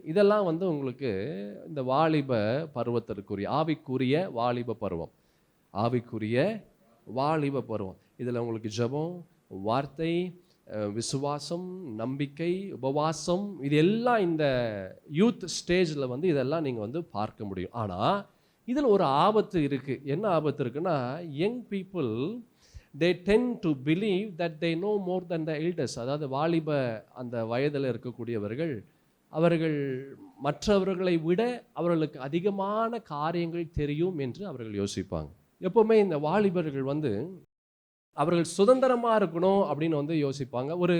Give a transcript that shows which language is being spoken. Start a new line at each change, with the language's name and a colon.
Tamil: இதெல்லாம் வந்து உங்களுக்கு இந்த வாலிப பருவத்திற்குரிய ஆவிக்குரிய வாலிப பருவம், ஆவிக்குரிய வாலிப பருவம். இதில் உங்களுக்கு ஜெபம், வார்த்தை, விசுவாசம், நம்பிக்கை, உபவாசம், இது எல்லாம் இந்த யூத் ஸ்டேஜில் வந்து இதெல்லாம் நீங்கள் வந்து பார்க்க முடியும். ஆனால் இதில் ஒரு ஆபத்து இருக்குது. என்ன ஆபத்து இருக்குன்னா,
English: Young people they tend to believe that they know more than the elders.
Tamil: அதாவது வாலிப அந்த வயதில் இருக்கக்கூடியவர்கள் அவர்கள் மற்றவர்களை விட அவர்களுக்கு அதிகமான காரியங்கள் தெரியும் என்று அவர்கள் யோசிப்பாங்க. எப்போவுமே இந்த வாலிபர்கள் வந்து அவர்கள் சுதந்திரமாக இருக்கணும் அப்படின்னு வந்து யோசிப்பாங்க.